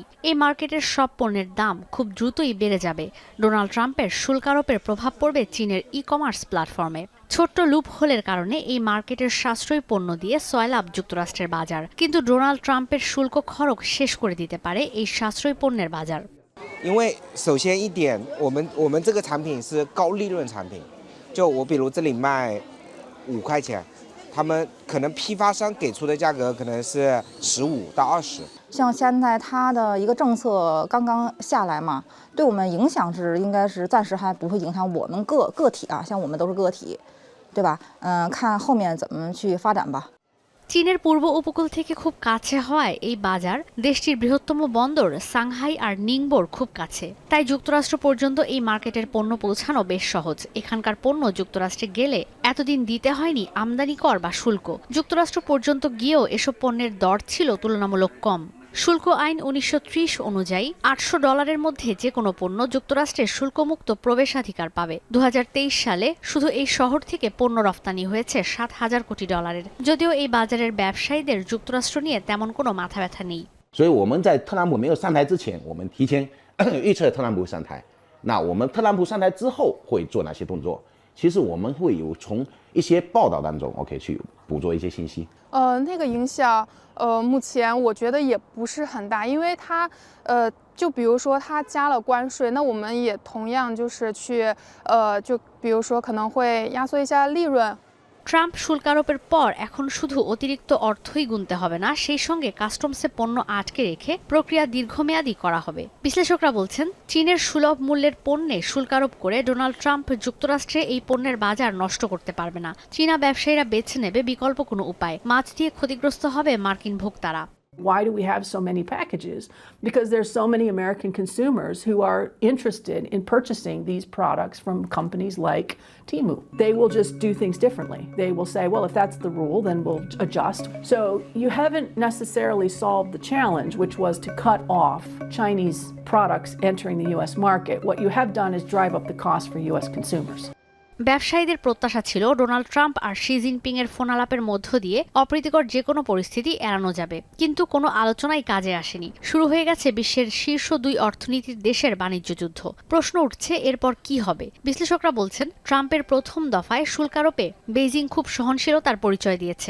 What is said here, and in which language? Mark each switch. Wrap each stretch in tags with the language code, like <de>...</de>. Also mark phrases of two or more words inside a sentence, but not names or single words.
<bn>এই মার্কেটের সব পণ্যের দাম খুব দ্রুতই বেড়ে যাবে। ডোনাল্ড ট্রাম্পের শুল্কারোপের প্রভাব পড়বে চীনের ই-কমার্স প্ল্যাটফর্মে। ছোট্ট লুপ হোলের কারণে এই মার্কেটের সাশ্রয়ী পণ্য দিয়ে 6 লাভ যুক্তরাষ্ট্রের বাজার, কিন্তু ডোনাল্ড ট্রাম্পের শুল্ক খরচ শেষ করে দিতে পারে এই সাশ্রয়ী পণ্যের বাজার।</bn> <zh>因为首先一点，我们这个产品是高利润产品，就我比如这里卖5块钱，他们可能批发商给出的价格可能是15到20。像现在它的一个政策刚刚下来嘛，对我们影响是应该是暂时还不会影响我们个体啊，像我们都是个体，对吧？看后面怎么去发展吧。</zh> <bn>চীনের পূর্ব উপকূল থেকে খুব কাছে হওয়ায় এই বাজার দেশটির বৃহত্তম বন্দর সাংহাই আর নিংবোর খুব কাছে। তাই যুক্তরাষ্ট্র পর্যন্ত এই মার্কেটের পণ্য পৌঁছানো বেশ সহজ। এখানকার পণ্য যুক্তরাষ্ট্রে গেলে এতদিন দিতে হয়নি আমদানি কর বা শুল্ক। যুক্তরাষ্ট্র পর্যন্ত গিয়েও এসব পণ্যের দর ছিল তুলনামূলক কম। শুল্ক আইন 1930 অনুযায়ী $800 মধ্যে যে কোনো পণ্য যুক্তরাষ্ট্রে শুল্কমুক্ত প্রবেশাধিকার পাবে। 2023 সালে শুধু এই শহর থেকে পণ্য রফতানি হয়েছে $7,000 কোটি। যদিও এই বাজারের ব্যবসায়ীদের যুক্তরাষ্ট্র নিয়ে তেমন কোনো মাথা ব্যথা নেই।</bn> <zh>所以我们在特朗普没有上台之前，我们提前预测特朗普上台。那我们特朗普上台之后会做哪些动作？其实我们会有从一些报道当中 ，OK 去捕捉一些信息。那个影响，目前我觉得也不是很大，因为它，就比如说它加了关税，那我们也同样就是去，就比如说可能会压缩一下利润。</zh> <bn>ট্রাম্প শুল্কারোপের পর এখন শুধু অতিরিক্ত অর্থই গুনতে হবে না, সেই সঙ্গে কাস্টমসে পণ্য আটকে রেখে প্রক্রিয়া দীর্ঘমেয়াদী করা হবে। বিশ্লেষকরা বলছেন চীনের সুলভ মূল্যের পণ্যে শুল্কারোপ করে ডোনাল্ড ট্রাম্প যুক্তরাষ্ট্রে এই পণ্যের বাজার নষ্ট করতে পারবে না। চীনা ব্যবসায়ীরা বেছে নেবে বিকল্প কোনো উপায়। মাছ দিয়ে ক্ষতিগ্রস্ত হবে মার্কিন ভোক্তারা।</bn> <en>Why do we have so many packages? Because there's so many American consumers who are interested in purchasing these products from companies like Temu. They will just do things differently. They will say, well, if that's the rule, then we'll adjust. So you haven't necessarily solved the challenge, which was to cut off Chinese products entering the U.S. market. What you have done is drive up the cost for U.S. consumers.</en> <bn>ব্যবসায়ীদের প্রত্যাশা ছিল ডোনাল্ড ট্রাম্প আর শি জিনপিং এর ফোনালাপের মধ্য দিয়ে অপ্রীতিকর যে কোনো পরিস্থিতি এড়ানো যাবে, কিন্তু কোনো আলোচনাই কাজে আসেনি। শুরু হয়ে গেছে বিশ্বের শীর্ষ 2 অর্থনীতির দেশের বাণিজ্য যুদ্ধ। প্রশ্ন উঠছে এরপর কি হবে। বিশ্লেষকরা বলছেন ট্রাম্পের প্রথম দফায় শুল্কারোপে বেইজিং খুব সহনশীলতার পরিচয় দিয়েছে।</bn>